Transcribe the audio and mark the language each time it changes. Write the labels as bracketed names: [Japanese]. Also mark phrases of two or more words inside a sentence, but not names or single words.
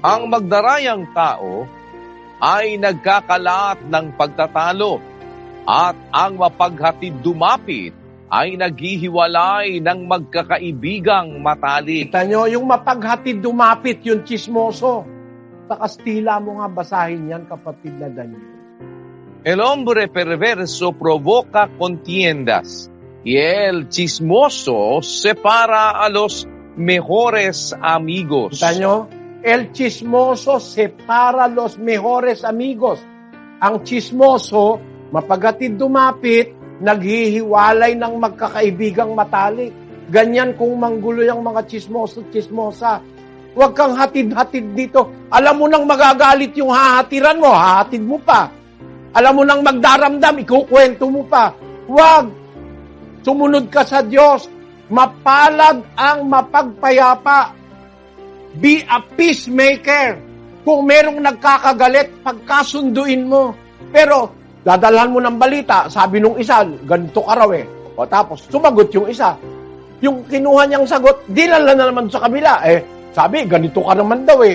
[Filipino] Ang magdarayang tao ay nagkakalat ng pagtatalo at ang mapaghatid dumapit ay naghihiwalay ng magkakaibigang matalik. Kita nyo, yung mapaghatid dumapit, yung chismoso. Sa Kastila mo nga basahin yan, kapatid na Daniel. [Spanish] El hombre perverso provoca contiendas y el chismoso separa a los mejores amigos. [Filipino] Kita nyo, [Spanish] el chismoso separa los mejores amigos. [Filipino] Ang chismoso, mapaghatid dumapit, naghihiwalay ng magkakaibigang matalik. Ganyan kung manggulo yung mga chismoso-chismosa. Huwag kang hatid-hatid dito. Alam mo nang magagalit yung hahatiran mo, hahatid mo pa. Alam mo nang magdaramdam, ikukwento mo pa. Huwag. Sumunod ka sa Diyos. Mapalad ang mapagpayapa. [English] Be a peacemaker. [Filipino] Kung merong nagkakagalit, pagkasunduin mo. Pero, dadalhan mo ng balita, sabi nung isa, ganito ka raw eh. O tapos, sumagot yung isa. Yung kinuha niyang sagot, dinala na naman sa kabila. Sabi, ganito ka naman daw eh.